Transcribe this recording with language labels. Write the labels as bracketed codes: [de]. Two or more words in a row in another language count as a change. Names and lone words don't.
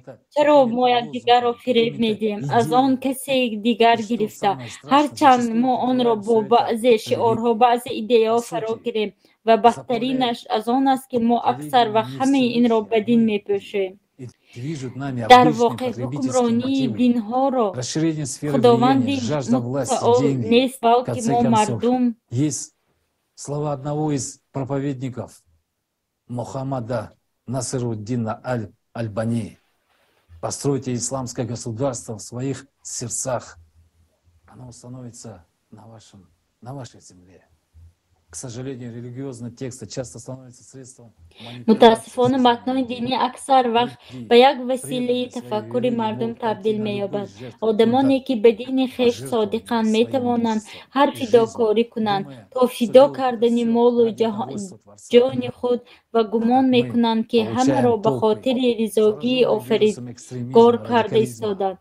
[tg] Чаро мо якдигарро фиреб медиҳем, аз он каси дигар гирифта, ҳарчанд мо онро бо баъзе шиорҳо, баъзе идеяҳо фаро гирем ва бадтаринаш аз он аст ки мо аксар вақт ҳамаи инро ба дин мепӯшем. Дар воқеъ ҳукмронии динҳоро худованди мутаол нест, балки мо мардум [ru] слова одного из проповедников Мухаммада Насируддина Аль-Альбани. Постройте исламское государство в своих сердцах. Оно установится на вашей земле. К сожалению, религиозные тексты часто становятся средством [fa] متاسفانه متنای دینی اکثر وقت به یک وسیله تفکر مردم تبدیل می‌یابد. آدمانی که به دین خویش صادقند می‌توانند هر فداکاری کنند تا فدا کردن مال و جان خود و گمان می‌کنند که همه را به خاطر رضایت آفریدگار کرده ایستادند.